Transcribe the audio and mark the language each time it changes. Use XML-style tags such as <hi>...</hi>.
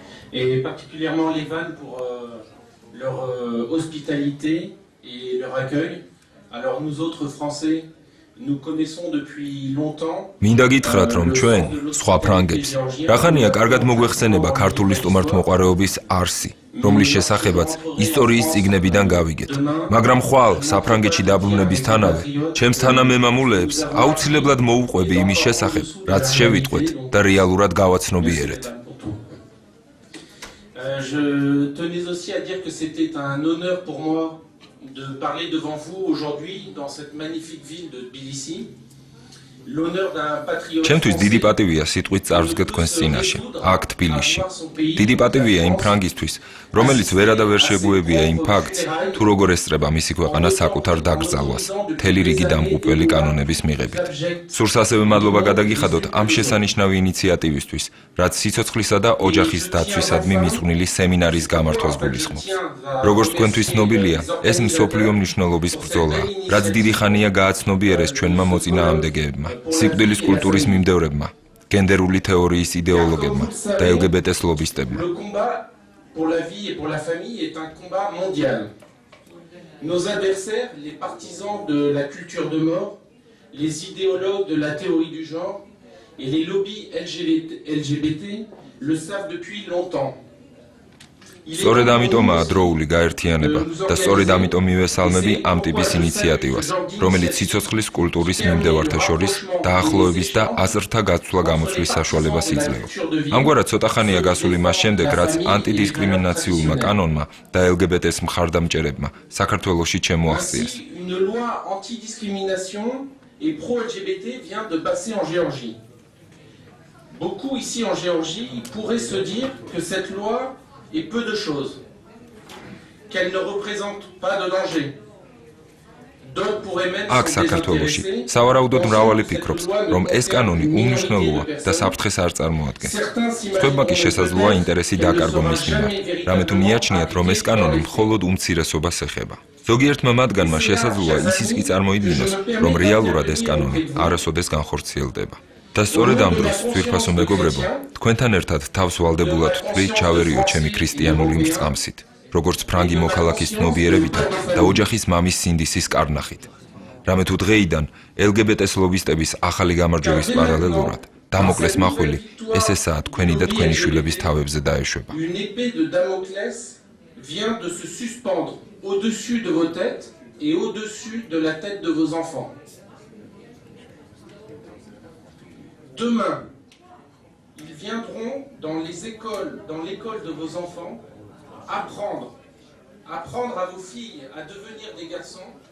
<fr>Et particulièrement les Vannes pour leur hospitalité et leur accueil. Alors nous autres Français, nous connaissons depuis longtemps.</fr> <ka>მინდა გითხრათ, რომ ჩვენ, სხვა ფრანგებს, რახანია კარგად მოგვეხსენება ქართული სტუმართმოყვარეობის არსი, რომლის შესახებაც ისტორიის წიგნებიდან გავიგეთ. მაგრამ ხვალ საფრანგეთში დაბრუნებისთანავე, ჩემს თანამემამულეებს აუცილებლად მოუყვები იმის შესახებ, რაც შევიტყვეთ და რეალურად გავაცნობიერეთ.</ka> <fr>Je tenais aussi à dire que c'était un honneur pour moi de parler devant vous aujourd'hui dans cette magnifique ville de Tbilissi. L'honneur d'un patriote.</fr> <ka>ჩემთვის დიდი პატივია სიტყვით წარვსგე თქვენს წინაშე, აქ თბილისში. დიდი პატივია იმ ფრანგისთვის, რომელიც ვერადა ვერ შეგუებია იმ ფაქტს, თუ როგორ ესწრება მისი ქვეყანა საკუთარ დაკრძალვას, მთელი რიგი დამღუპველი კანონების მიღებით. სურს ასევე მადლობა გადაგიხადოთ ამ შესანიშნავი ინიციატივისთვის, რაც სიცოცხლისა და ოჯახის დაცვისადმი მიწვნილი სემინარის გამართვას გულისხმობს. როგორც თქვენთვის ცნობილია, ეს მსოფლიო მნიშვნელობის ბრძოლაა, რაც დიდი ხანია გააცნობიერეს ჩვენმა მოწინააღმდეგეებმა. სიკვდილის კულტურის მიმდევრებმა, გენდერული თეორიის იდეოლოგებმა და LGBT-ს ლობისტებმა.</ka> <fr>Le combat pour la vie et pour la famille est un combat mondial. Nos adversaires, les partisans de la culture de mort, les idéologues de la théorie du genre et les lobbies LGBT le savent depuis longtemps.</fr> <ka>სწორედ ამიტომაა დროული გაერთიანება და სწორედ ამიტომ მივესალმები ამ ტიპის ინიციატივას, რომელიც სიცოცხლის კულტურის მიმდევართა შორის დაახლოების და აზრთა გაცვლა გამოცვლის საშუალებას იძლევა. ამგვარად ცოტა ხანია გასული მას შემდეგ, რაც ანტიდისკრიმინაციულმა კანონმა და LGBT-ს მხარდამჭერებმა საქართველოში შემოაღწიეს.</ka> <fr>Une loi anti-discrimination et pro-LGBT vient de passer en Géorgie. Beaucoup ici en Géorgie pourraient se dire que cette loi et peu de choses, qu'elle ne représente pas de danger. D'autres pourraient même</fr> <ka>აქ საქართველოში სავარაუდოდ მრავალი ფიქრობს, რომ ეს კანონი უმნიშვნელოა და საფრთხეს არ წარმოადგენს. სხვებმა კი შესაძლოა ინტერესი დაკარგონ მის მიმართ, რამე თუ მიაჩნიათ, რომ ეს კანონი მხოლოდ უმცირესობას ეხება. ზოგიერთმა მათგანმა შესაძლოა ისიც კი წარმოიდგინოს, რომ რეალურად ეს კანონი არასოდეს განხორციელდება. და სწორედ ამ დროს, ძვირფასო მეგობრებო, თქვენთან ერთად თავს ვალდებულად ვთვლი ჩავერიო ჩემი ქრისტიანული მრწამსით, როგორც ფრანგი მოქალაქის ცნობიერებითა და ოჯახის მამის სინდისის კარნახით. რამე თუ დღეიდან LGBT-ს ლობისტების ახალი გამარჯვების პარალელურად დამოკლეს მახვილი, ეს ესაა თქვენი და თქვენი შვილების თავებზე დაეშვება.</ka> <fr>Une épée de Damoclès vient de se suspendre au-dessus de vos têtes et au-dessus de la tête de vos enfants. Demain, ils viendront dans les écoles, dans l'école de vos enfants, apprendre à vos filles à devenir des garçons.</fr>